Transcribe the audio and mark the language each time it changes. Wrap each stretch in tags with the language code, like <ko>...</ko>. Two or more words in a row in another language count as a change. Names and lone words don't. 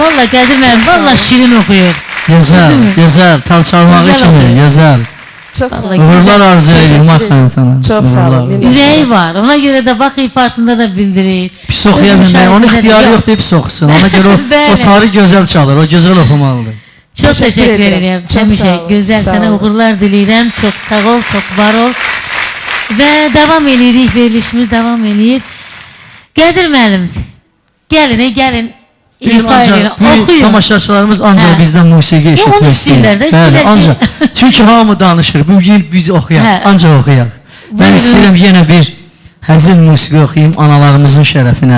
<az>Valla Qədir müəllim, valla şirin oxuyur. Gözəl, gözəl. Tal çalmağı Gözəl kimi, oldu. gözəl. Çox sağ Vallahi olun. Uğurlar arzu edirəm axı sana. Çox sağ olun. Uğurlar.</az> <tr>Yüreği var. Ona göre de bak ifasında da bildirir.</tr> <az>Pis oxuya Öz bilmək, onun müşahidədə də ixtiyarı yox. yoxdur, pis oxusun. Ona görə o Bəli. tarih gözəl çalır, o gözəl oxumalıdır.</az> <tr>Çok Teşekkür teşekkür ederim. ederim. Çok</tr> <az>Həmişə sağ ol,</az> <tr>güzel</tr> <az>sağ</az> <tr>sana</tr> <az>ol. uğurlar diləyirəm. Çok sağ ol, çok var ol. Ve devam edirik, verilişimiz devam edir. Qədir müəllim, gəlin. Bizim İfa edin, ancaq bu oxuyun. tamaşaçılarımız ancaq Hə. bizdən musiqi Yox, onu eşitmək istəyirlər də, Bəli, istəyirlər ki- ancaq. Çünki hamı danışır. Bu gün biz oxuyaq, Hə. ancaq oxuyaq. Mən Buyurun. istəyirəm yenə bir həzin musiqi oxuyum analarımızın şərəfinə.</az>